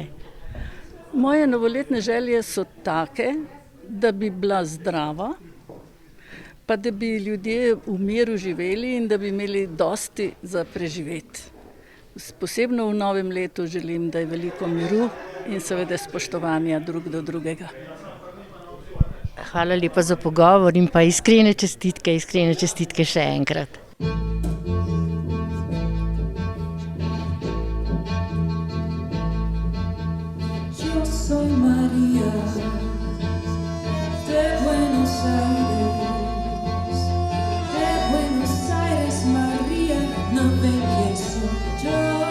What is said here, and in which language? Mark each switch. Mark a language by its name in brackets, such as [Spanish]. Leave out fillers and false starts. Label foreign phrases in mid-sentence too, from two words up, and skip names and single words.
[Slovenian] Moje novoletne želje so take, da bi bila zdrava, pa da bi ljudje v miru živeli in da bi imeli dosti za preživeti. Posebno v novem letu želim, da je veliko miru in seveda spoštovanja drug do drugega. Hvala lepa za pogovor in pa iskrene čestitke še enkrat. [Spanish] Yo soy María de Buenos Aires, María, no ven que soy yo.